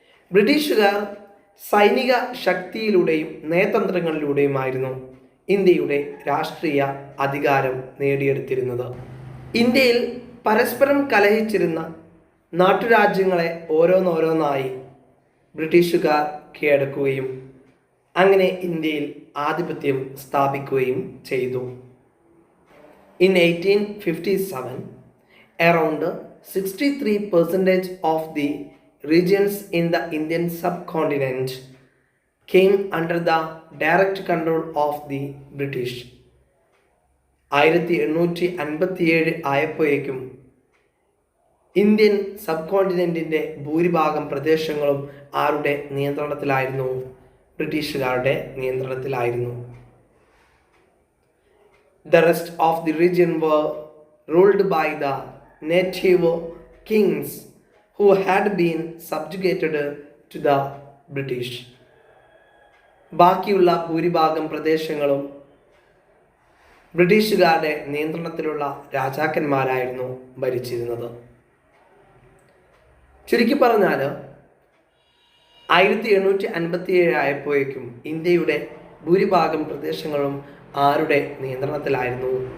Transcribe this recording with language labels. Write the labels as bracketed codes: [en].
[ml] ബ്രിട്ടീഷുകാർ സൈനിക ശക്തിയിലൂടെയും നയതന്ത്രങ്ങളിലൂടെയുമായിരുന്നു ഇന്ത്യയുടെ രാഷ്ട്രീയ അധികാരം നേടിയെടുത്തിരുന്നത്. ഇന്ത്യയിൽ പരസ്പരം കലഹിച്ചിരുന്ന നാട്ടുരാജ്യങ്ങളെ ഓരോന്നോരോന്നായി ബ്രിട്ടീഷുകാർ കീഴടക്കുകയും അങ്ങനെ ഇന്ത്യയിൽ ആധിപത്യം സ്ഥാപിക്കുകയും ചെയ്തു. [en] In 1857, around 63% of the regions in the Indian subcontinent came under the direct control of the British. [ml] 1857 ആയപ്പോഴേക്കും ഇന്ത്യൻ സബ് കോണ്ടിനെന്റിന്റെ ഭൂരിഭാഗം പ്രദേശങ്ങളും ആരുടെ നിയന്ത്രണത്തിലായിരുന്നു? ബ്രിട്ടീഷുകാരുടെ നിയന്ത്രണത്തിലായിരുന്നു. [en] The rest of the region were ruled by the native kings who had been subjugated to the British. [ml] ബാക്കിയുള്ള ഭൂരിഭാഗം പ്രദേശങ്ങളും ബ്രിട്ടീഷുകാരുടെ നിയന്ത്രണത്തിലുള്ള രാജാക്കന്മാരായിരുന്നു ഭരിച്ചിരുന്നത്. ചുരുക്കി പറഞ്ഞാൽ 1857 ആയപ്പോഴേക്കും ഇന്ത്യയുടെ ഭൂരിഭാഗം പ്രദേശങ്ങളും ആരുടെ നിയന്ത്രണത്തിലായിരുന്നു?